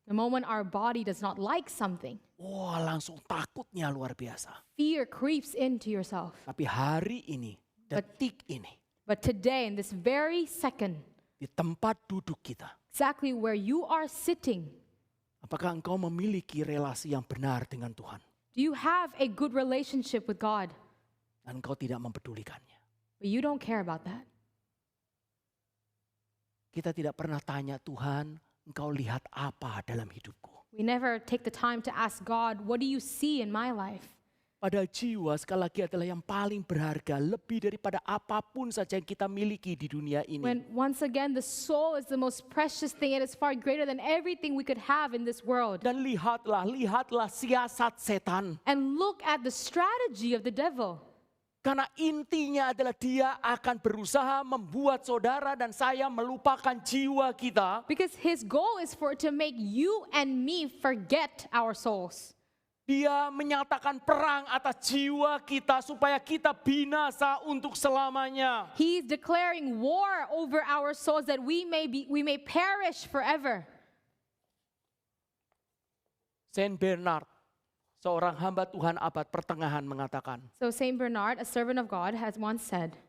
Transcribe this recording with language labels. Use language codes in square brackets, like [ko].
[en] The moment our body does not like something, [id] wah langsung takutnya luar biasa. [en] fear creeps into yourself. [id] Tapi hari ini, detik ini, [en] But today, in this very second, [id] di tempat duduk kita, [en] exactly where you are sitting, [id] apakah engkau memiliki relasi yang benar dengan Tuhan? [en] do you have a good relationship with God? [id] Dan engkau tidak mempedulikannya. [en] But you don't care about that. [id] Kita tidak pernah tanya Tuhan, engkau lihat apa dalam hidupku? [en] We never take the time to ask God, what do you see in my life? [id] Padahal jiwa sekali lagi adalah yang paling berharga, lebih daripada apapun saja yang kita miliki di dunia ini. [en] When once again, the soul is the most precious thing. It is far greater than everything we could have in this world. [id] Dan lihatlah siasat setan. [en] And look at the strategy of the devil. [id] Karena intinya adalah dia akan berusaha membuat saudara dan saya melupakan jiwa kita. [en] Because his goal is to make you and me forget our souls. [id] Dia menyatakan perang atas jiwa kita supaya kita binasa untuk selamanya. [en] He's declaring war over our souls that we may perish forever. [id] Saint Bernard, seorang hamba Tuhan abad pertengahan mengatakan, [en] So Saint Bernard, a servant of God, has once said,